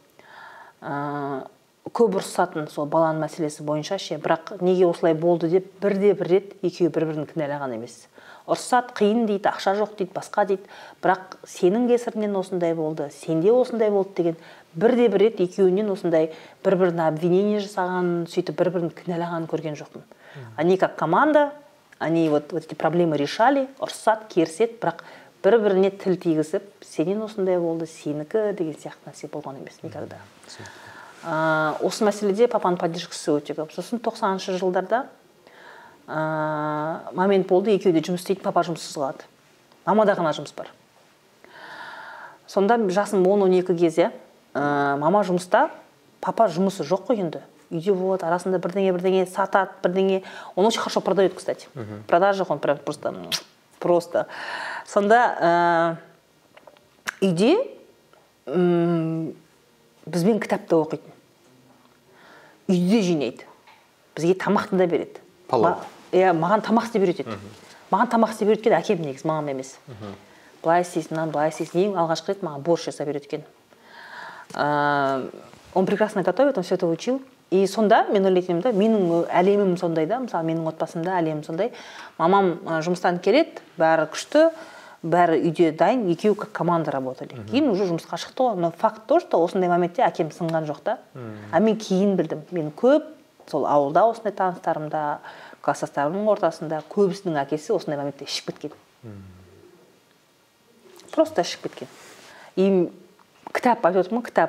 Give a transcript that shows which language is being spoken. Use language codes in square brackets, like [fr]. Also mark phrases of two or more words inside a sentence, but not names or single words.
[kk] Көп ұрсатын сол баланың мәселесі бойынша ше, бірақ неге осылай болды деп бір рет екеуі бір-бірін кінәлаған емес. Ұрсат, қиын дейді, ақша жоқ дейді, басқа дейді, бірақ сенің кесірінен осындай болды, сенде осындай болды деген бір рет екеуінен осындай бір-біріне обвинение жасаған, сөйтіп бір-бірін кінәлаған көрген жоқпын. [ru] Они как команда, они вот эти проблемы решали, [kk] ұрсат, керсет, бірақ бір-біріне тіл тигізіп, сенен осындай болды, сенікі деген сияқты нәрсе болған емес никогда. Осы мәселеде папаның поддержкасы өте көп. Сосын 90-шы жылдарда момент болды, екеуі де жұмыс істейді, папа жұмыссыз қалады. Мамада ғана жұмыс бар. Сонда жасым 10-12 кезде мама жұмыста, папа жұмысы жоқ қой енді. Үйде болады, арасында бірдеңе сатады, бірдеңе. [ru] Он очень хорошо продает, кстати. Продажа, он прям просто. [kk] Сонда үйде бізбен кітапты оқитын. Үйде жинайды. Бізге тамақты да береді. Маған тамақ істеп үйретеді. Маған тамақ істеп үйреткен әкем негізі, мамам емес. Былай істейсің, былай істейсің. Ең алғашқы рет маған борщ жасап үйреткен. [ru] Он прекрасно готовит, он все это учил. [kk] И сонда мен ойлайтынмын да, менің әлемім сондай да, мысалы менің отбасымда әлемім сондай. Мамам жұмыстан келеді, бәрі күшті, бәрі үйде дайын, екеуі [ru] как команда работали. [kk] Кейін уже жұмысқа шықты ғой. [ru] Но факт то, что [kk] осындай моmentте әкем сынған жоқ та. А мен кейін білдім. Мен көп сол ауылда осындай таныстарымда, класстастарымның ортасында көбісінің әкесі осындай моментте ішіп кеткен. Просто ішіп кеткен. И кітап айтып отырмын, кітап.